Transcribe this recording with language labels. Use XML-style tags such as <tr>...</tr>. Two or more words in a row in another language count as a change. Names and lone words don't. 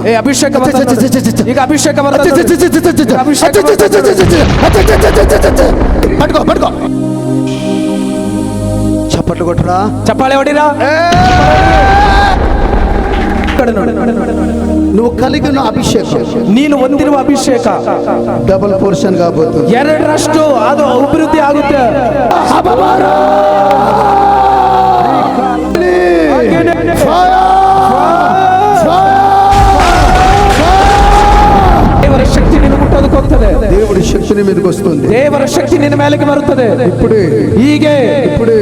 <te>అభిషేకం ಈಗ అభిషేకం పట్టుకో పట్టుకో. చప్పట్లు కొట్టరా.</te> <kn>చప్పాಳೆ ಹೊಡಿరా.</kn> <te>నువ్వు కలిగిన అభిషేకం,</te> <kn>ನೀನು ಹೊಂದಿರುವ ಅಭಿಷೇಕ ಡಬಲ್ ಪೋರ್ಷನ್ ಆಗಬಹುದು. ಎರಡರಷ್ಟು ಅದು ಅಭಿವೃದ್ಧಿ ಆಗುತ್ತೆ. ದೇವರ ಶಕ್ತಿ ನಿನ್ನ ಮುಟ್ಟೋದಕ್ಕೆ ಹೋಗ್ತದೆ.</kn> <te>దేవుడి శక్తిని మీదకి వస్తుంది.</te> <kn>ದೇವರ ಶಕ್ತಿ ನಿನ್ನ ಮೇಲೆಗೆ ಬರುತ್ತದೆ.</kn> <te>ఇప్పుడే</te> <kn>ಹೀಗೆ</kn> <te>ఇప్పుడే</te>